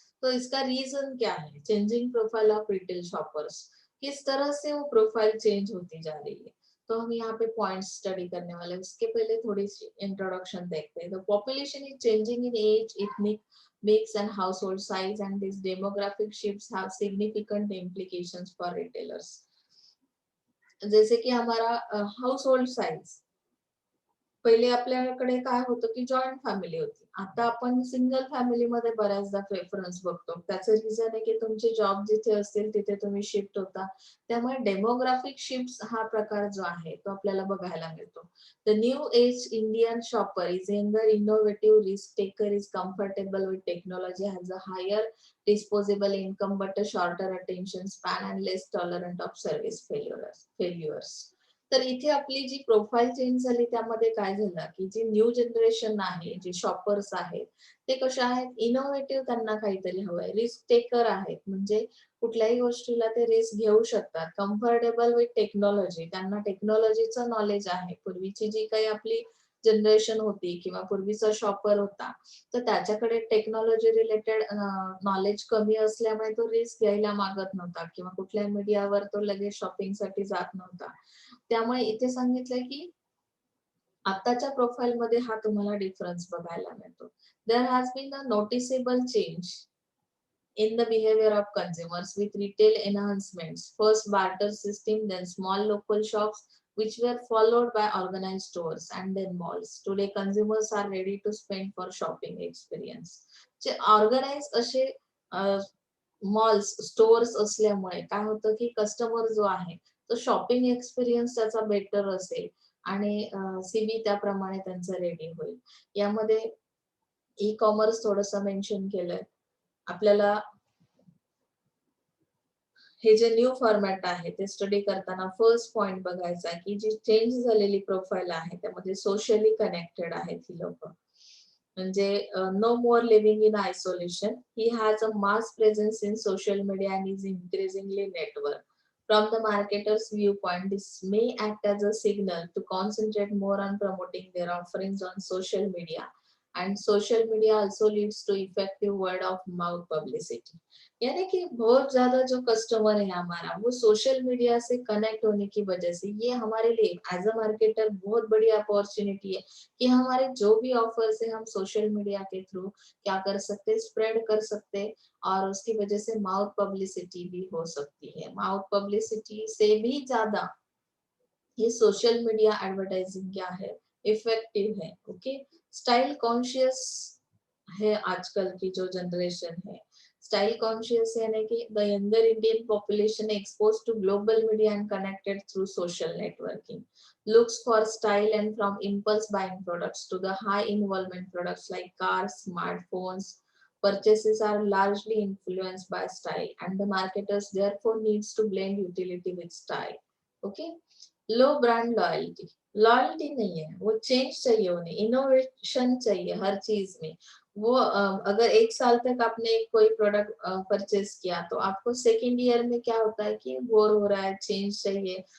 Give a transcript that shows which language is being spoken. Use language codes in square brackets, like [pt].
[hi] तो इसका रीजन क्या है? Changing profile of retail shoppers, किस तरह से वो प्रोफाइल चेंज होती जा रही है। तो हम यहाँ पे पॉइंट्स स्टडी करने वाले हैं। उसके पहले थोड़ी सी इंट्रोडक्शन देखते हैं। [en] The population is changing in age, ethnic mix and household size, and these demographic shifts have significant implications for retailers. [hi] जैसे की हमारा हाउस होल्ड साइज, [mr] पहिले आपल्याकडे काय होतं की जॉइंट फॅमिली होती. आता आपण सिंगल फॅमिलीमध्ये बऱ्याचदा प्रेफरन्स बघतो. त्याचं रिझन आहे की तुमचे जॉब जिथे असतील तिथे तुम्ही शिफ्ट होता. त्यामुळे डेमोग्राफिक शिफ्ट हा प्रकार जो आहे तो आपल्याला बघायला मिळतो. [en] The new age Indian shopper is younger, innovative, risk taker, is comfortable with technology, has a higher disposable income but a shorter attention span and less tolerant of service failures. [mr] तर इथे आपली जी प्रोफाईल चेंज झाली त्यामध्ये काय झालं की जी new generation आहे, जे शॉपर्स आहेत, ते कशा आहेत? इनोव्हेटिव्ह, त्यांना काहीतरी हवंय. रिस्क टेकर आहेत, म्हणजे कुठल्याही गोष्टीला ते रिस्क घेऊ शकतात. [en] comfortable with technology, [mr] त्यांना टेक्नॉलॉजीचं नॉलेज आहे. पूर्वीची जी काही आपली जनरेशन होती किंवा पूर्वीचा शॉपर होता, तर त्याच्याकडे टेक्नॉलॉजी रिलेटेड नॉलेज कमी असल्यामुळे तो रिस्क घ्यायला मागत नव्हता किंवा कुठल्या मीडियावर तो लगेच शॉपिंगसाठी जात नव्हता. त्यामुळे इथे सांगितलंय की आताच्या प्रोफाईल मध्ये हा तुम्हाला डिफरन्स बघायला मिळतो. [en] There has been a noticeable change in the behavior of consumers with retail enhancements. First barter system, then small local shops, which were followed by organized stores and then malls. Today, consumers are ready to spend for shopping experience. [mr] जे organise असे malls, stores असल्यामुळे काय होतं की customer जो आहे तो shopping experience त्याचा बेटर असेल आणि सीबी त्याप्रमाणे त्यांचं रेडी होईल. यामध्ये ई कॉमर्स थोडंसं मेन्शन केलंय. आपल्याला हे जे न्यू फॉर्मॅट आहे ते स्टडी करताना फर्स्ट पॉइंट बघायचा आहे की जी चेंज झालेली प्रोफाईल आहे त्यामध्ये सोशली कनेक्टेड आहेत ही लोक. [en] म्हणजे no more living in isolation, he has a mass presence in social media and is increasingly network. From the marketer's viewpoint, this may act as a signal to concentrate more on promoting their offerings on social media. And social media also leads to effective word of mouth publicity. [hi] यानी कि बहुत ज्यादा जो customer है हमारा वो social media से connect होने की वजह से ये हमारे लिए एज अ मार्केटर बहुत बड़ी अपॉर्चुनिटी है कि हमारे जो भी ऑफर्स है हम सोशल मीडिया के थ्रू क्या कर सकते, स्प्रेड कर सकते, और उसकी वजह से माउथ पब्लिसिटी भी हो सकती है. माउथ पब्लिसिटी से भी ज्यादा ये सोशल मीडिया एडवर्टाइजिंग क्या है, इफेक्टिव है. ओके, स्टाइल कॉन्शियस है आजकल की जो जनरेशन है. [en] style conscious [hi] यानी कि [en] The younger Indian population expose to global media and connected through social networking, looks for style, and from impulse buying products to the high involvement products like cars, smartphones, purchases are largely influenced by style, and the marketers therefore needs to blend utility with style. [hi] Okay, low brand loyalty, loyalty नहीं है, वो change चाहिए, उन्हें innovation चाहिए हर चीज में. वो अगर एक साल तक आपने कोई प्रोडक्ट परचेज किया तो आपको सेकेंड ईयर में क्या होता है कि बोर हो रहा है, चेंज चाहिए.